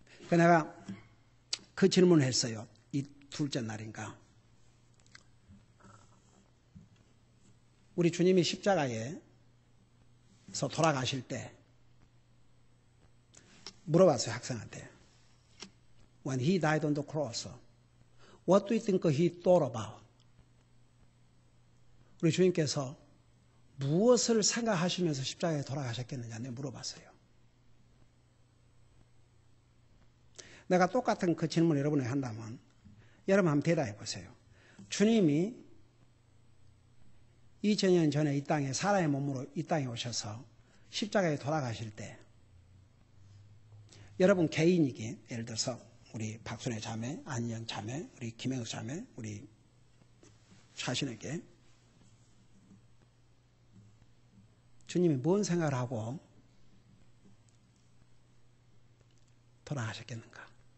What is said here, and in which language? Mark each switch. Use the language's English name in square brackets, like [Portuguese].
[Korean] 내가 그 질문을 했어요. 이 둘째 날인가. 우리 주님이 십자가에서 돌아가실 때 물어봤어요, 학생한테. [English] When he died on the cross, what do you think he thought about? [Korean] 우리 주님께서 무엇을 생각하시면서 십자가에 돌아가셨겠느냐 내가 물어봤어요. 내가 똑같은 그 질문을 여러분에게 한다면 여러분 한번 대답해 보세요. 주님이 2000년 전에 이 땅에 사람의 몸으로 이 땅에 오셔서 십자가에 돌아가실 때 여러분 개인이기에 예를 들어서 우리 박순애 자매, 안희영 자매, 우리 김영숙 자매, 우리 자신에게 주님이 뭔 생각을 하고 돌아가셨겠는가?